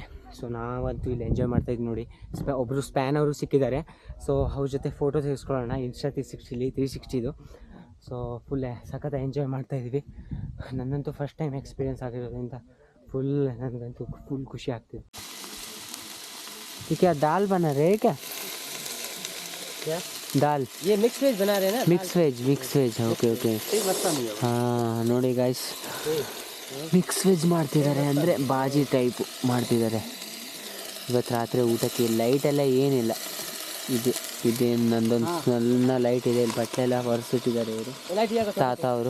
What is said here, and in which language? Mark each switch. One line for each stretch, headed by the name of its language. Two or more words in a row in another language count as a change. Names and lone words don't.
Kannada: ಸೊ ನಾವಂತೂ ಇಲ್ಲಿ ಎಂಜಾಯ್ ಮಾಡ್ತಾಯಿದ್ವಿ ನೋಡಿ. ಒಬ್ಬರು ಸ್ಪ್ಯಾನ್ ಅವರು ಸಿಕ್ಕಿದ್ದಾರೆ. ಸೊ ಅವ್ರ ಜೊತೆ ಫೋಟೋ ತೆಗೆಸ್ಕೊಳ್ಳೋಣ ಇನ್ಸ್ಟಾ 360 ಸೊ ಫುಲ್ ಸಖತ್ ಎಂಜಾಯ್ ಮಾಡ್ತಾಯಿದ್ವಿ. ನನ್ನಂತೂ
English: first time experience
Kannada: ಆಗಿರೋದ್ರಿಂದ ನನಗಂತೂ ಫುಲ್ ಖುಷಿ ಆಗ್ತಿದೆ.
Hindi: क्या दाल बना रहे हैं क्या? दाल ये
English: mix veg
Hindi: बना रहे हैं ना?
English: mix veg ಓಕೆ.
Kannada: ಹಾಂ ನೋಡಿ ಗೈಸ್,
English: mix veg
Kannada: ಮಾಡ್ತಿದ್ದಾರೆ, ಅಂದರೆ ಬಾಜಿ ಟೈಪು ಮಾಡ್ತಿದ್ದಾರೆ ಇವತ್ತು ರಾತ್ರಿ ಊಟಕ್ಕೆ. ಲೈಟೆಲ್ಲ ಏನಿಲ್ಲ, ಇದೇನು ನಂದೊಂದು ನನ್ನ ಲೈಟ್ ಇದೆ, ಇಲ್ಲಿ ಬಟ್ಟೆ ಎಲ್ಲ ಹೊರಿಸಿಟ್ಟಿದ್ದಾರೆ ಇವರು ತಾತ ಅವರು.